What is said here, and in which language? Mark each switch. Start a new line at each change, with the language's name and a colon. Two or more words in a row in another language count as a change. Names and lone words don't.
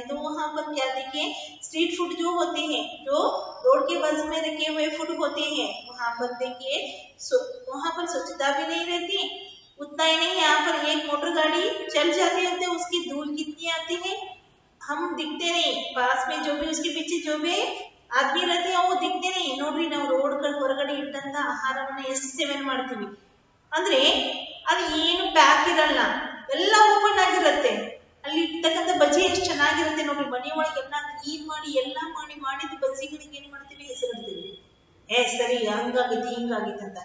Hindi: तो वहाँ पर क्या देखिए
English: street food
Hindi: जो होते हैं, जो रोड के बाजू में रखे हुए फूड होते हैं, वहाँ पर देखिए वहाँ पर स्वच्छता भी नहीं रहती। उतना ही नहीं, यहाँ पर एक मोटर गाड़ी चल जाती है तो उसकी धूल कितनी आती है, हम दिखते नहीं। पास में जो भी उसके पीछे जो भी आदमी रहते हैं वो दिखते नहीं।
Kannada: ನೋಡ್ರಿ ನಾವು ರೋಡ್ ಹೊರಗಡೆ ಇಟ್ಟಂತ ಆಹಾರವನ್ನ ಎಷ್ಟು ಸೇವನೆ ಮಾಡ್ತೀವಿ ಅಂದ್ರೆ ಅದು ಏನು ಪ್ಯಾಕ್ ಇರಲ್ಲ, ಎಲ್ಲ ಓಪನ್ ಆಗಿರುತ್ತೆ. ಅಲ್ಲಿ ಇರ್ತಕ್ಕಂಥ ಬಜ್ಜಿ ಎಷ್ಟು ಚೆನ್ನಾಗಿರುತ್ತೆ ನೋಡ್ರಿ, ಮನೆ ಒಳಗೆ ಎಲ್ಲ ಕ್ಲೀನ್ ಮಾಡಿ ಎಲ್ಲ ಮಾಡಿದ ಬಜ್ಜಿಗಳಿಗೆ ಏನ್ ಮಾಡ್ತೀವಿ, ಹೆಸರಿಡ್ತೀವಿ, ಸರಿ ಹಂಗಾಗಿತ್ತು ಹಿಂಗಾಗಿತ್ತು ಅಂತ.